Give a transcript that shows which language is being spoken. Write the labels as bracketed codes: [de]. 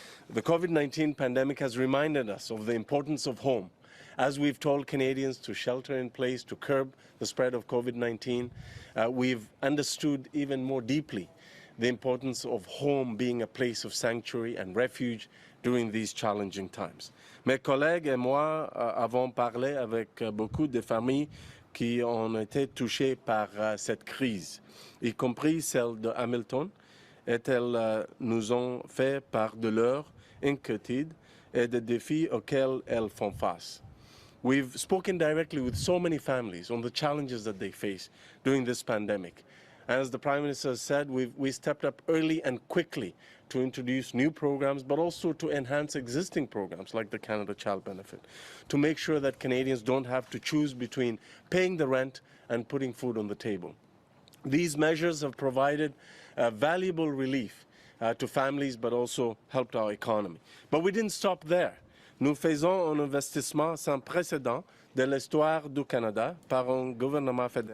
[en] The COVID-19 pandemic has reminded us of the importance of home. As we've told Canadians to shelter in place to curb the spread of COVID-19, we've understood even more deeply the importance of home being a place of sanctuary and refuge during these challenging times. [fr] Mes collègues et moi avons parlé avec beaucoup de familles qui ont été touchées par cette crise, y compris celle de Hamilton, et elles nous ont fait part de leur inquiétude et des défis auxquels elles font face. [en] We've spoken directly with so many families on the challenges that they face during this pandemic. As the Prime Minister said, we stepped up early and quickly to introduce new programs, but also to enhance existing programs like the Canada Child Benefit, to make sure that Canadians don't have to choose between paying the rent and putting food on the table. These measures have provided valuable relief to families, but also helped our economy. But we didn't stop there. [fr] Nous faisons un investissement sans précédent de l'histoire du Canada par un gouvernement fédéral.